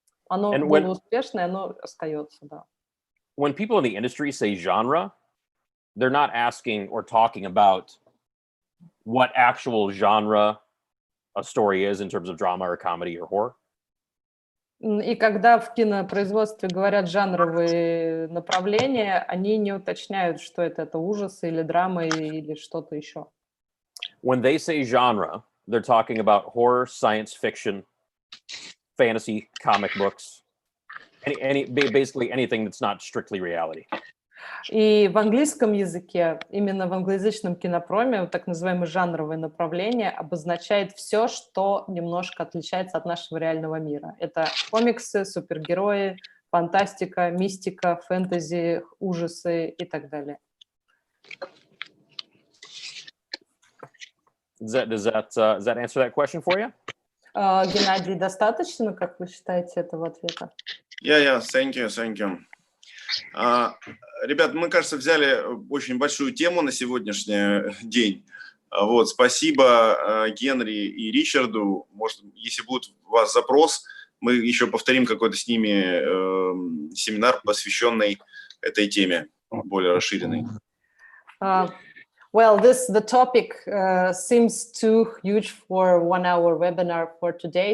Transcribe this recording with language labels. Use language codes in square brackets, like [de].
[ru] Оно было успешное, оно остается, да. [en] When people in the industry say genre, they're not asking or talking about what actual genre a story is in terms of drama or comedy or horror. [ru] И когда в кинопроизводстве говорят жанровые направления, они не уточняют, что это ужасы или драма или что-то еще. [en] When they say genre, they're talking about horror, science fiction, fantasy, comic books, basically anything that's not strictly reality. [ru] И в английском языке, именно в англоязычном кинопроме, так называемое жанровое направление обозначает все, что немножко отличается от нашего реального мира. Это комиксы, супергерои, фантастика, мистика, фэнтези, ужасы и так далее. [en] Does that answer that question for you? [ru] Геннадий, достаточно, как вы считаете, этого ответа? [en] Yeah, thank you. [ru] Ребят, мы, кажется, взяли очень большую тему на сегодняшний день. Вот, спасибо Генри и Ричарду. Может, если будет у вас запрос, мы еще повторим какой-то с ними семинар, посвященный этой теме, более расширенный. [en] Well, the topic seems too huge for 1 hour webinar for today.